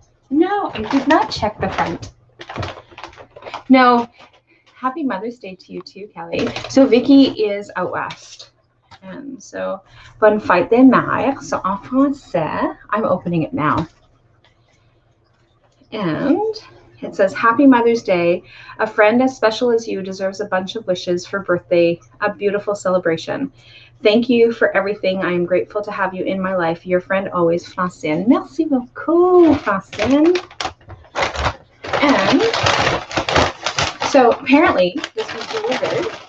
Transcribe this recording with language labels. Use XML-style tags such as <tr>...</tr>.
<en>No, I did not check the front. No. Happy Mother's Day to you too, Kelly. So Vicki is out west. And so,</en> <fr>bonne fête des mères.</fr> <en>So</en> <fr>en français,</fr> <en>I'm opening it now. And it says, Happy Mother's Day. A friend as special as you deserves a bunch of wishes for birthday, a beautiful celebration. Thank you for everything. I am grateful to have you in my life. Your friend always, Francine.</en> <fr>Merci beaucoup,</fr> <en>Francine. And so apparently this was delivered.</en>